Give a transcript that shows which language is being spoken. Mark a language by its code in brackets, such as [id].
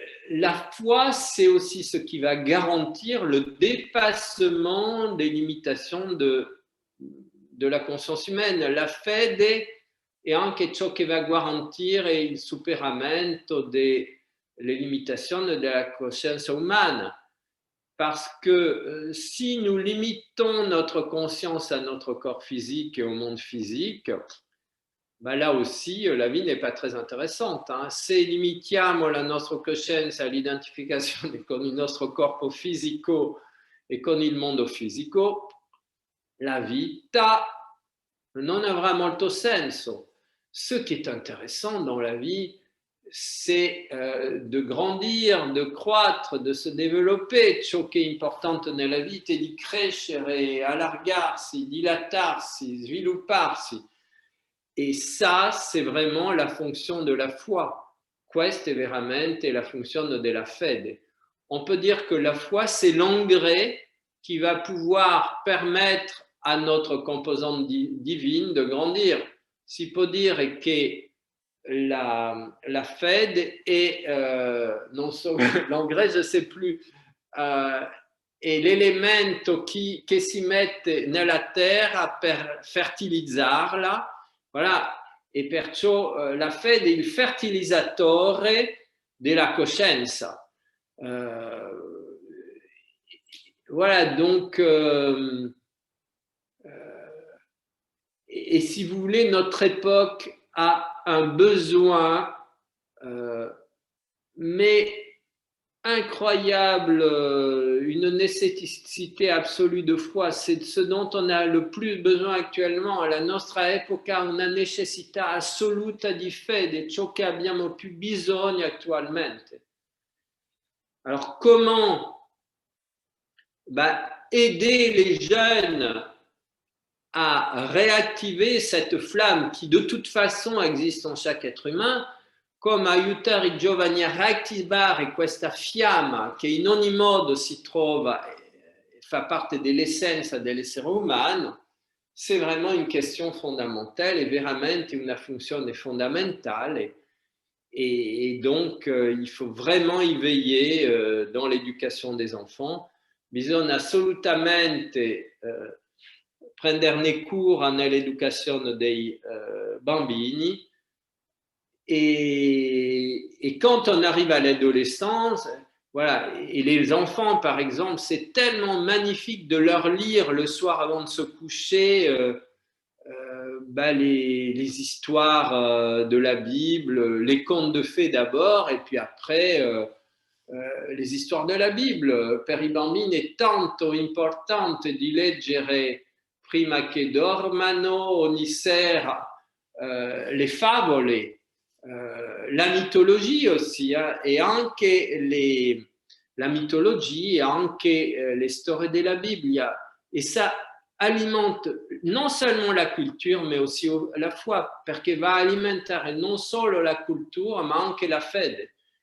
[fr] La foi, c'est aussi ce qui va garantir le dépassement des limitations de la conscience humaine. [it] La fede è anche ciò che va a garantire il superamento delle limitazioni della coscienza umana. [fr] Parce que si nous limitons notre conscience à notre corps physique et au monde physique, ben là aussi, la vie n'est pas très interessante. [it] Se limitiamo la nostra coscienza all'identificazione con il nostro corpo fisico e con il mondo fisico, la vita non avrà molto senso. [fr] Ce qui est intéressant dans la vie, c'est de grandir, de croître, de se développer. [it] Ciò che è importante nella vita è di crescere, allargarsi, dilatarsi, svilupparsi. [fr] Et ça, c'est vraiment la fonction de la foi. [it] Questa è veramente la funzione della fede. [fr] On peut dire que la foi, c'est l'engrais qui va pouvoir permettre à notre composante divine de grandir. [it] Si può dire che la fede è, non so, l'engrais, [fr] je ne sais plus, [it] è l'elemento che si mette nella terra per fertilizzarla. Voilà, e perciò la fede è il fertilizzatore della coscienza. [fr] Voilà, donc, et si vous voulez, notre époque a un besoin, mais incroyable, une nécessité absolue de foi. C'est ce dont on a le plus besoin actuellement. [it] Alla nostra epoca una necessità assoluta di fede, ciò che abbiamo più bisogno attualmente. [fr] Alors comment aider les jeunes à réactiver cette flamme qui de toute façon existe en chaque être humain? [it] Come aiutare i giovani a riattivare questa fiamma che in ogni modo si trova e fa parte dell'essenza dell'essere umano, [fr] c'est vraiment une question fondamentale [it] e veramente una funzione fondamentale. [fr] Et donc, il faut vraiment y veiller dans l'éducation des enfants. [it] Bisogna assolutamente prenderne cura nell'educazione dei bambini. [fr] Et quand on arrive à l'adolescence, voilà, et les enfants, par exemple, c'est tellement magnifique de leur lire le soir avant de se coucher les histoires de la Bible, les contes de fées d'abord, et puis après les histoires de la Bible. [it] Per i bambini è tanto importante di leggere prima che dormano ogni sera le favole. [fr] La mythologie aussi, [it] e anche la mythologie, e anche le storie della Bibbia, e [fr] ça alimente non seulement la culture, mais aussi la foi, [it] perché va a alimentare non solo la cultura, ma anche la fede.